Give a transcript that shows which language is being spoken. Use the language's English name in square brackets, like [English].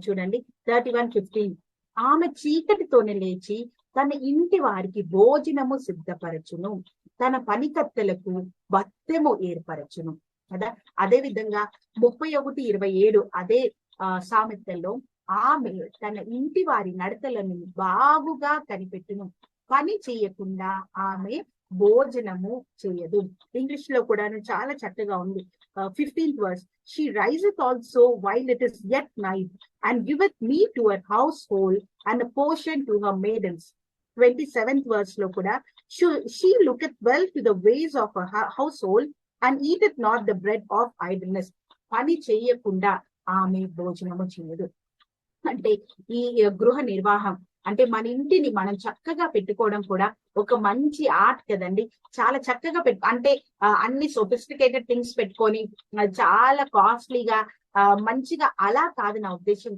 [Telugu] చూడండి 31:15, ఆమె చీకటితోనే లేచి తన ఇంటి వారికి భోజనము సిద్ధపరచును, తన పనికత్తెలకు భత్యము ఏర్పరచును కదా. అదే విధంగా 31:27 అదే సామెతల్లో, ఆమె తన ఇంటి వారి నడతలను బాగుగా కనిపెట్టును, పని చేయకుండా ఆమె భోజనము చేయదు. ఇంగ్లీష్ లో కూడా చాలా చక్కగా ఉంది. [English] 15th verse, she riseth also while it is yet night, and giveth meat to her household and a portion to her maidens. 27th verse [Telugu] లో కూడా, [English] she looketh well to the ways of her household and eateth not the bread of idleness. [Telugu] పని చేయకుండా ఆమె భోజనము చేయదు. అంటే ఈ గృహ నిర్వాహం అంటే మన ఇంటిని మనం చక్కగా పెట్టుకోవడం కూడా ఒక మంచి ఆర్ట్ కదండి. చాలా చక్కగా అంటే అన్ని సొఫిస్టికేటెడ్ థింగ్స్ పెట్టుకొని చాలా కాస్ట్లీగా మంచిగా అలా కాదు నా ఉద్దేశం.